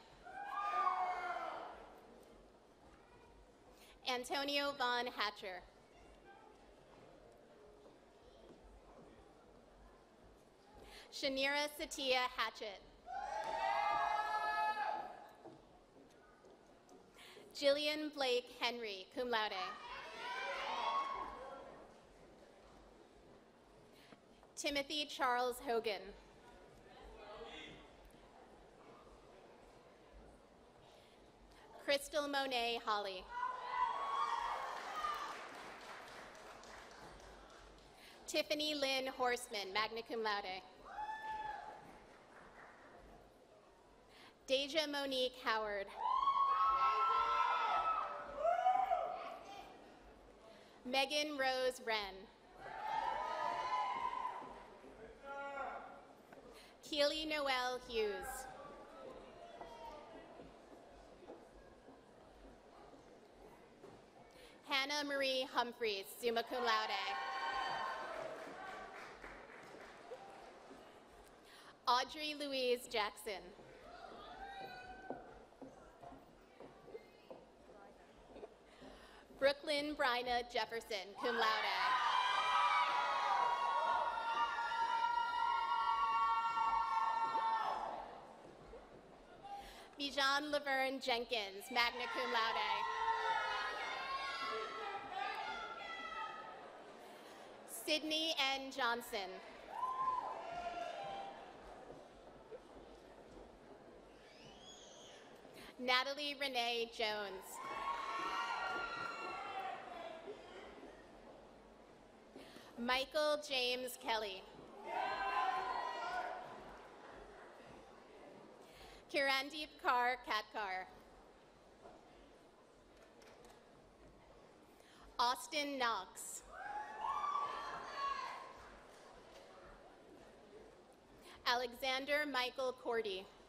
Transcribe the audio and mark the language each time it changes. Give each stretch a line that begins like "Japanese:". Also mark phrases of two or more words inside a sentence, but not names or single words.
English: Antonio Von Hatcher. Shanira Satia Hatchett. Jillian Blake Henry,
Latin: cum laude.
English: Timothy Charles Hogan. Crystal Monet Holly. Tiffany Lynn Horseman,
Latin: magna cum laude.
English: Deja Monique Howard. Megan Rose Wren. Keely Noel Hughes. Hannah Marie Humphreys,
Latin: summa cum laude.
English: Audrey Louise Jackson. Brooklyn Bryna Jefferson,
Latin: cum laude.
English: Bijan Laverne Jenkins,
Latin: magna cum laude.
English: Sydney N. Johnson. Natalie Renee Jones. Michael James Kelly. Kirandeep Kaur Katkar. Austin Knox. Alexander Michael Cordy.